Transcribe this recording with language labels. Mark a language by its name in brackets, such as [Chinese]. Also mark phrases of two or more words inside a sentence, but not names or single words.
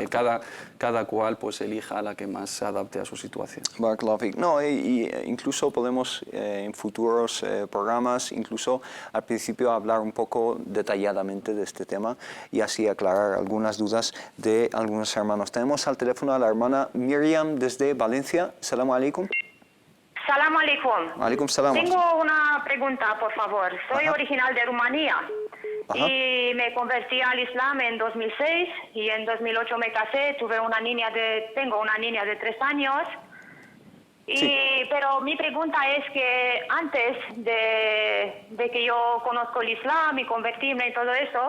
[Spanish] Y que cada cual pues elija la que más se adapte a su situación. [Arabic] بارك الله فيك. [Spanish] No, y incluso podemos en futuros programas, incluso al principio hablar un poco detalladamente de este tema y así aclarar algunas dudas de algunos hermanos. Tenemos al teléfono a la hermana Miriam desde Valencia. [Arabic] سلام عليكم. سلام عليكم. عليكم السلام. [Spanish] Tengo una pregunta, por favor. Soy original de Rumanía. Ajá. Y me convertí al Islam en 2006 y en 2008 me casé. Tengo una niña de 3 años. Pero mi pregunta es que antes de que yo conozco el Islam y convertirme y todo eso,